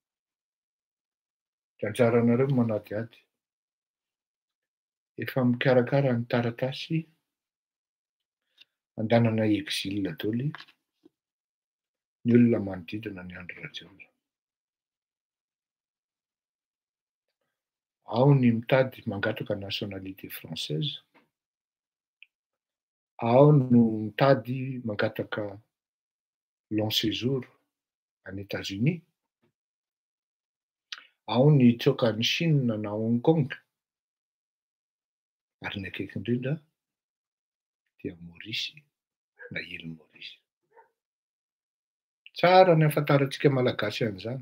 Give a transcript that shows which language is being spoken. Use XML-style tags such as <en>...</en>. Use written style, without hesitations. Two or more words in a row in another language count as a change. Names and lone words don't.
<mg>Anjaranareo manadiady. Efa mikarakara ny taratasy andanana exil daoly ny olona manodidina ny andro radiol. Ao ny mitady mangataka</mg> <fr>nationalité française.</fr> <mg>Ao no mitady mangataka</mg> <fr>long séjour en États-Unis.</fr> <mg>Ao ny tsoka ny Chine na Hong Kong. Ary ny akaiky indrindra dia Maurice na île Maurice. Tsara ny afantarantsika malagasy an'izany.</mg>